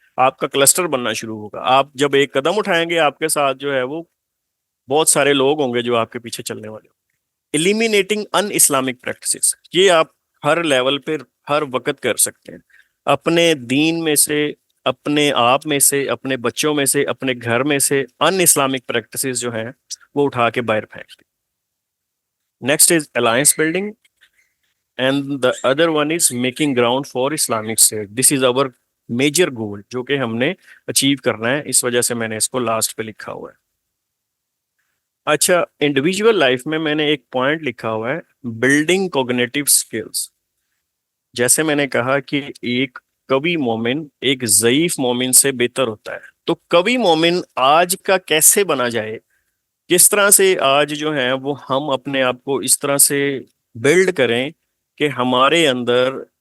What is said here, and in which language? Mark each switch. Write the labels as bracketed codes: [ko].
[ur] آپ کا کلسٹر بننا شروع ہوگا. آپ جب ایک قدم اٹھائیں گے آپ کے ساتھ جو ہے وہ بہت سارے لوگ ہوں گے جو آپ کے پیچھے چلنے والے. eliminating ان اسلامک پریکٹسز, یہ آپ ہر لیول پہ ہر وقت کر سکتے ہیں. اپنے دین میں سے, اپنے آپ میں سے, اپنے بچوں میں سے, اپنے گھر میں سے ان اسلامک پریکٹسز جو ہیں وہ اٹھا کے باہر پھینک دیں. [en] Next is alliance building and the other one is making ground for Islamic state. This is our major goal [ur] جو کہ ہم نے اچیو کرنا ہے, اس وجہ سے میں نے اس کو لاسٹ پہ لکھا ہوا ہے. اچھا, انڈیویجول لائف میں نے ایک پوائنٹ لکھا ہوا ہے, بلڈنگ کوگنیٹو اسکلز. جیسے میں نے کہا کہ ایک قوی مومن ایک ضعیف مومن سے بہتر ہوتا ہے, تو قوی مومن آج کا کیسے بنا جائے, کس طرح سے آج جو ہے وہ ہم اپنے آپ کو اس طرح سے بلڈ کریں کہ ہمارے اندر